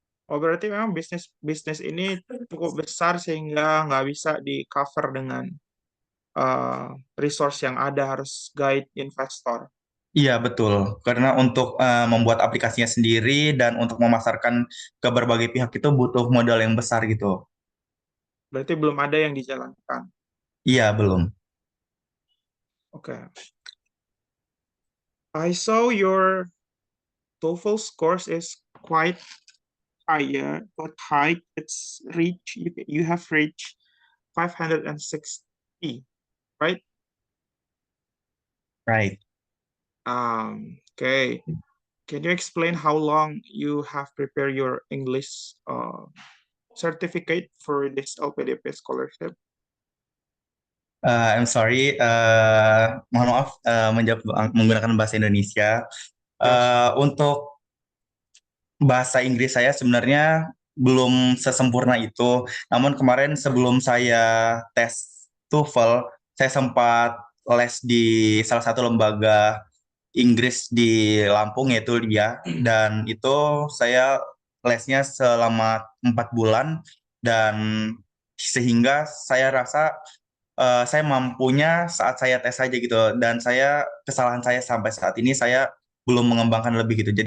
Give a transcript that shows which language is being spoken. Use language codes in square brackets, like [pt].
[id] oh, berarti memang bisnis bisnis ini cukup besar sehingga nggak bisa di cover dengan eh, resource yang ada, harus guide investor. Iya, betul. Karena untuk membuat aplikasinya sendiri dan untuk memasarkan ke berbagai pihak itu butuh modal yang besar gitu. Berarti belum ada yang dijalankan. Iya, belum. Oke. [en] I saw your TOEFL scores is quite higher, quite high. It's reach you have reached 560, right? Right. Okay. Can you explain how long you have prepared your English certificate for this LPDP scholarship? I'm sorry, [id] mohon maaf menjawab menggunakan bahasa Indonesia. [en] Yes. [id] Untuk bahasa Inggris saya sebenarnya belum sesempurna itu. Namun kemarin sebelum saya tes TOEFL, saya sempat les di salah satu lembaga Inggris di Lampung yaitu LIA, dan itu saya lesnya selama 4 bulan, dan sehingga saya rasa saya mampunya saat saya tes saja gitu, dan kesalahan saya sampai saat ini saya belum mengembangkan lebih gitu.